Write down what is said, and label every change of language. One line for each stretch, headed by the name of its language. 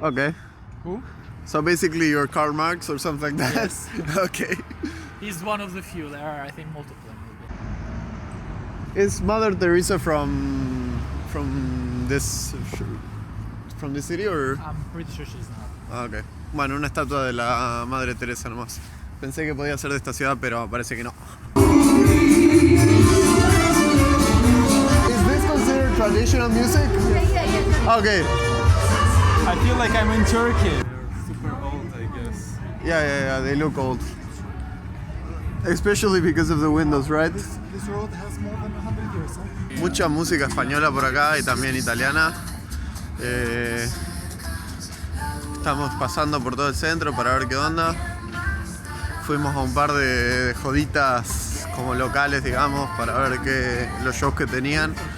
English: Okay. Who? So basically you're Karl Marx or something like that? Yes. Okay. He's one of the few. There are, I think, multiple. Is Mother Teresa from this city or? I'm pretty sure she's not. Ah, ok.
Spanish: Bueno, una estatua de la Madre Teresa nomás. Pensé que podía ser de esta ciudad, pero parece que no.
English: Is this considered traditional music? Yeah. Okay. I feel like I'm in Turkey. They're super old, I guess. Yeah, they look old. Especially because of the windows, right? This road has more than 100 years, huh?
Spanish: Mucha música española por acá y también italiana. Estamos pasando por todo el centro para ver qué onda. Fuimos a un par de joditas como locales, digamos, para ver los shows que tenían.